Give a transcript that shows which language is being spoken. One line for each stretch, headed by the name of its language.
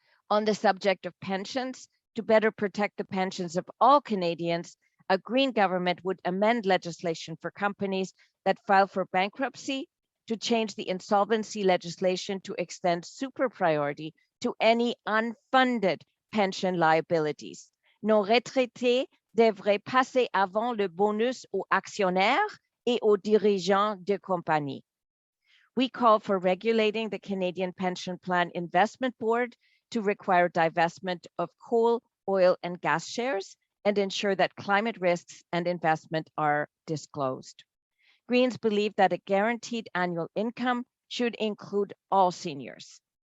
English: On the subject of pensions, to better protect the pensions of all Canadians, a Green government would amend legislation for companies that file for bankruptcy, to change the insolvency legislation to extend super priority to any unfunded pension liabilities.
French: Nos retraités devraient passer avant le bonus aux actionnaires et aux dirigeants de compagnie.
English: We call for regulating the Canadian Pension Plan Investment Board to require divestment of coal, oil, and gas shares and ensure that climate risks and investment are disclosed. Greens believe that a guaranteed annual income should include all seniors.